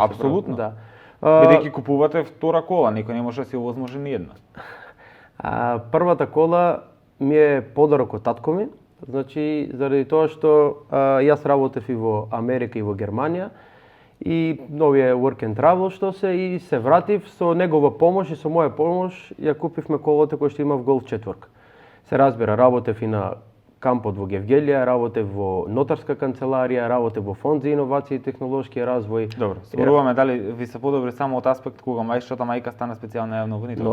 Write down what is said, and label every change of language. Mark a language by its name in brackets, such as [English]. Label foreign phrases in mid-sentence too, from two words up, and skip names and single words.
[Macedonian] Апсолутно. Да. бидејќи купувате втора кола, никој не може да си овозможи ни една. Првата кола ми е подарок од татко ми, значи заради тоа што јас работев и во Америка и во Германија и новиот [English] work and travel [Macedonian] што и се вратив со негова помош и со моја помош ја купивме колата која што имав Голф 4. Се разбира, работев и на кампот во Гевгелија, работев во нотарска канцеларија, работев во фонд за иновации и технолошки развој. Добро, зборуваме дали ви се подобри само од аспект кога мајшата мајка стана специјална јавна обвинителка.